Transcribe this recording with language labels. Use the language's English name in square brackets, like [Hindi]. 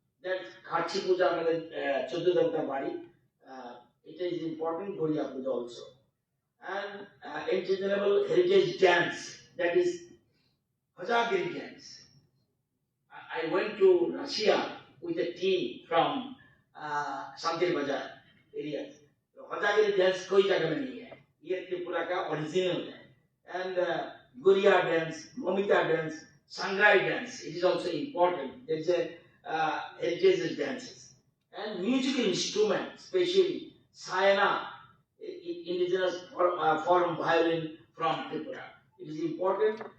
[English] that Kharchi Puja [Bangla] আমাদের 14 দেবতা বাড়ি, [English] it is important। Garia Puja also, and indigenous heritage dance, that is Hajagiri dance। I went to Russia with a team from Santir Bazar area. So Hajagiri dance [Hindi] कोई जगह में नहीं है, ये त्रिपुरा का ओरिजिनल है। [English] And Guria dance, Momita dance, Sangrai dance, it is also important. There is a heritage dances and musical instrument, especially Sayana, indigenous form violin from Tripura. It is important.